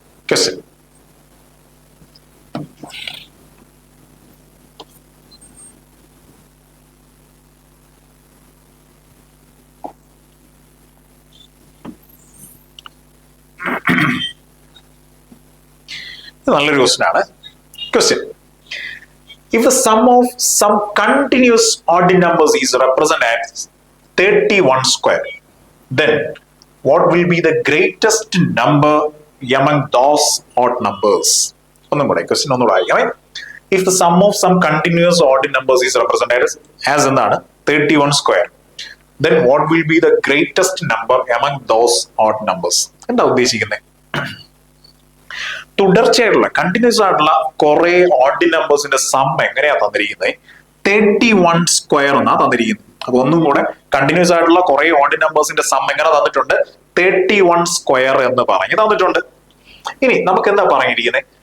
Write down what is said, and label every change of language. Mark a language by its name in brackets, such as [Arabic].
[Malayalam] Question: നല്ലൊരു question ആണ്. [English] Question: if the sum of some continuous odd numbers is represented as 31 square, then what will be the greatest number among those odd numbers? [Malayalam] ഒന്നും കൂടെ question ഒന്നുകൂടെ ആയിരിക്കണേ. [English] if the sum of some continuous odd numbers is represented as [Malayalam] എന്താണ്? [English] 31 square, then what will be the greatest number among those odd numbers? [Malayalam] എന്താ ഉദ്ദേശിക്കുന്നത്? തുടർച്ചയായിട്ടുള്ള continuous ആയിട്ടുള്ള കുറെ odd നമ്പേഴ്സിന്റെ some എങ്ങനെയാ തന്നിരിക്കുന്നത്? 31 സ്ക്വയർ എന്നാ തന്നിരിക്കുന്നത്. അപ്പൊ ഒന്നും കൂടെ, കണ്ടിന്യൂസ് ആയിട്ടുള്ള കുറെ ഓഡ് നമ്പേഴ്സിന്റെ സം എങ്ങനെ തന്നിട്ടുണ്ട്? 31 സ്ക്വയർ എന്ന് പറഞ്ഞ് തന്നിട്ടുണ്ട്. ഇനി നമുക്ക് എന്താ പറഞ്ഞിരിക്കുന്നത്?